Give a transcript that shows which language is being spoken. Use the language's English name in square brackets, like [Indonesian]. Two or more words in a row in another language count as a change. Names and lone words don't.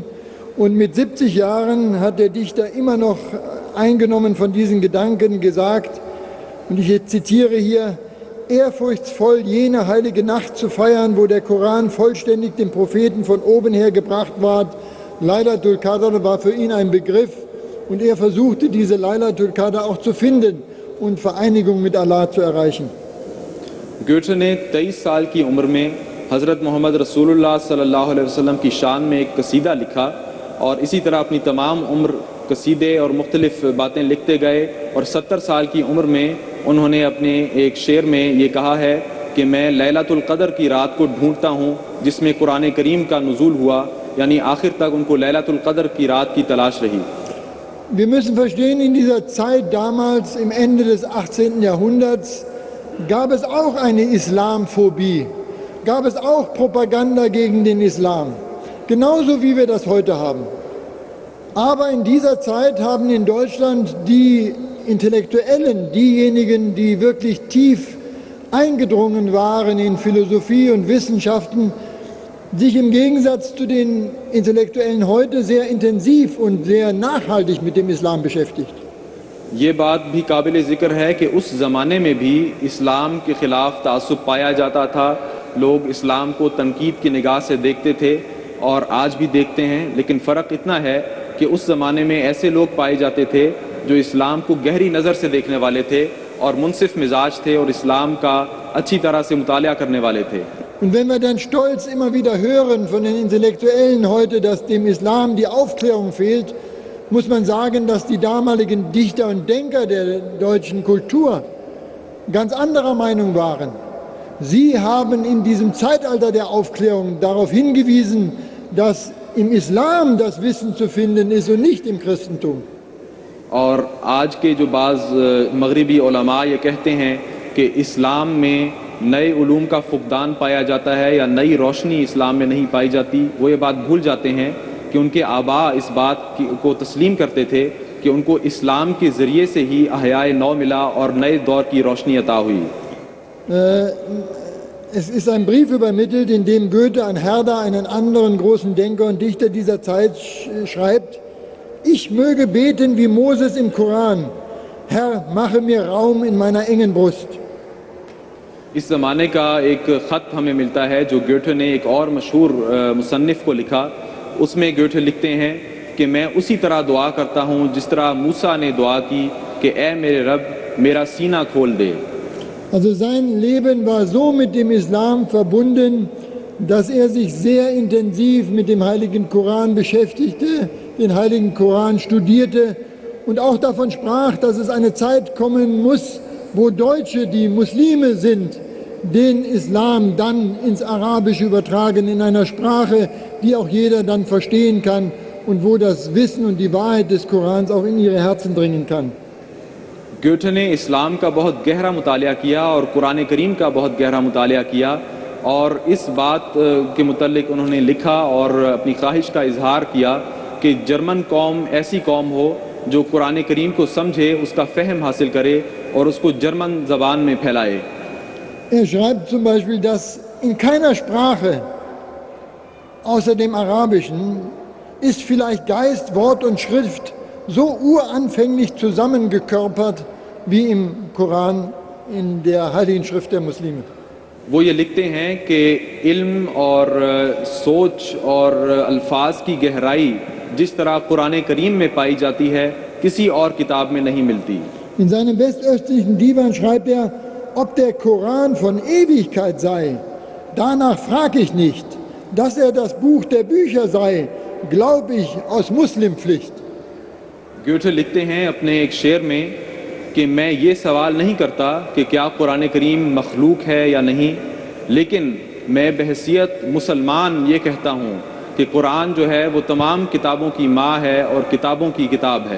[German] Und mit 70 Jahren hat der Dichter immer noch eingenommen von diesen Gedanken gesagt, und ich zitiere hier, ehrfurchtsvoll jene heilige Nacht zu feiern, wo der Koran vollständig dem Propheten von oben her gebracht ward. Laylatul Qadr war für ihn ein Begriff und er versuchte diese Laylatul Qadr auch zu finden und Vereinigung mit Allah zu erreichen. [Urdu] گوئٹے نے 23 سال کی عمر میں حضرت محمد رسول اللہ [Arabic] صلى الله عليه وسلم [Urdu] کی شان میں ایک قصیدہ لکھا اور اسی طرح اپنی تمام عمر قصیدے اور مختلف باتیں لکھتے گئے اور 70 سال کی عمر میں انہوں نے اپنے ایک شعر میں یہ کہا ہے کہ میں لیلۃ القدر کی رات کو ڈھونڈتا ہوں جس میں قرآن کریم کا نزول ہوا، یعنی آخر تک ان کو لیلۃ القدر کی رات کی تلاش رہی. [German] Wir müssen verstehen, in dieser Zeit damals, im Ende des 18. Jahrhunderts, gab es auch eine Islamphobie, gab es auch Propaganda gegen den Islam, genauso wie wir das heute haben. Aber in dieser Zeit haben in Deutschland die Intellektuellen, diejenigen, die wirklich tief eingedrungen waren in Philosophie und Wissenschaften, sich im Gegensatz zu den Intellektuellen heute sehr intensiv und sehr nachhaltig mit dem Islam beschäftigt. [Urdu] یہ بات بھی قابل ذکر ہے کہ اس زمانے میں بھی اسلام کے خلاف تعصب پایا جاتا تھا. لوگ اسلام کو تنقید کی نگاہ سے دیکھتے تھے اور آج بھی دیکھتے ہیں، لیکن فرق اتنا ہے کہ اس زمانے میں ایسے لوگ پائے جاتے تھے جو اسلام کو گہری نظر سے دیکھنے والے تھے اور منصف مزاج تھے اور اسلام کا اچھی طرح سے مطالعہ کرنے والے تھے. [German] Und wenn wir dann stolz immer wieder hören von den Intellektuellen heute, dass dem Islam die Aufklärung fehlt, muss man sagen, dass die damaligen Dichter und Denker der deutschen Kultur ganz anderer Meinung waren. Sie haben in diesem Zeitalter der Aufklärung darauf hingewiesen, dass im Islam das Wissen zu finden ist und nicht im Christentum. [Urdu] اور آج کے جو بعض مغربی علماء یہ کہتے ہیں کہ اسلام میں نئے علوم کا فقدان پایا جاتا ہے یا نئی روشنی اسلام میں نہیں پائی جاتی، وہ یہ بات بھول جاتے ہیں کہ ان کے آباء اس بات کو تسلیم کرتے تھے کہ ان کو اسلام کے ذریعے سے ہی احیائے نو ملا اور نئے دور کی روشنی عطا ہوئی. [German] Es ist ein Brief übermittelt, in dem Goethe an Herder, einen anderen großen Denker und Dichter dieser Zeit, schreibt: Ich möge beten wie Moses im Koran. Herr, mache mir Raum in meiner engen Brust. [Urdu] اس زمانے کا ایک خط ہمیں ملتا ہے جو گوئٹے نے ایک اور مشہور مصنف کو لکھا. اس میں گوئٹے لکھتے ہیں کہ میں اسی طرح دعا کرتا ہوں جس طرح موسیٰ نے دعا کی کہ اے میرے رب میرا سینہ کھول دے. [German] Also sein Leben war so mit dem Islam verbunden, dass er sich sehr intensiv mit dem heiligen Koran beschäftigte, den heiligen Koran studierte und auch davon sprach, dass es eine Zeit kommen muss, wo Deutsche, die Muslime sind, den Islam dann ins Arabische übertragen, in einer Sprache, die auch jeder dann verstehen kann und wo das Wissen und die Wahrheit des Korans auch in ihre Herzen dringen kann. [Urdu] گوئٹے نے اسلام کا بہت گہرا مطالعہ کیا اور قرآن کریم کا بہت گہرا مطالعہ کیا اور اس بات کے متعلق انہوں نے لکھا اور اپنی خواہش کا اظہار کیا کہ جرمن قوم ایسی قوم ہو جو قرآن کریم کو سمجھے، اس کا فہم حاصل کرے اور اس کو جرمن زبان میں پھیلائے. [German] Er schreibt zum Beispiel, dass in keiner Sprache außer dem Arabischen ist vielleicht Geist, Wort und Schrift so uranfänglich zusammengekörpert wie im Koran, in der Heiligen Schrift der Muslime. [Urdu] وہ یہ لکھتے ہیں کہ علم اور سوچ اور الفاظ کی گہرائی جس طرح قرآن کریم میں پائی جاتی ہے کسی اور کتاب میں نہیں ملتی. [German] In seinem westöstlichen Divan schreibt er, ob der Koran von Ewigkeit sei, danach frage ich nicht. Dass er das Buch der Bücher sei, glaube ich aus Muslimpflicht. [Urdu] گوئٹے لکھتے ہیں اپنے ایک شعر میں کہ میں یہ سوال نہیں کرتا کہ کیا قرآن کریم مخلوق ہے یا نہیں، لیکن میں بحیثیت مسلمان یہ کہتا ہوں کہ قرآن جو ہے وہ تمام کتابوں کی ماں ہے اور کتابوں کی کتاب ہے.